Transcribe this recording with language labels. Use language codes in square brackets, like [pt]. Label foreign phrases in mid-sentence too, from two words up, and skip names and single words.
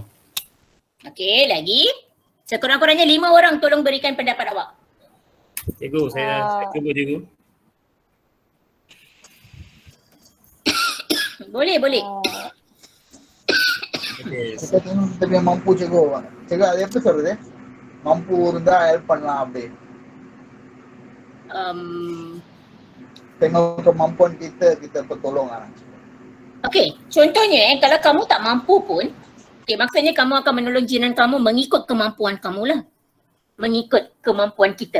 [ms] Okey, lagi. Sekurang-kurangnya 5 orang tolong berikan pendapat awak. Cikgu, saya cuba cikgu. Boleh. Kita tengok kita punya mampu cikgu. [ta] Cikgu அது எப்படி சொல்றது? mampu இருந்தா help பண்ணலாம் அப்படி. [ms] Tengok kemampuan kita bertolong orang. Okey, contohnya kalau kamu tak mampu pun, maksudnya kamu akan menolong jiran kamu mengikut kemampuan kamu lah. Mengikut kemampuan kita.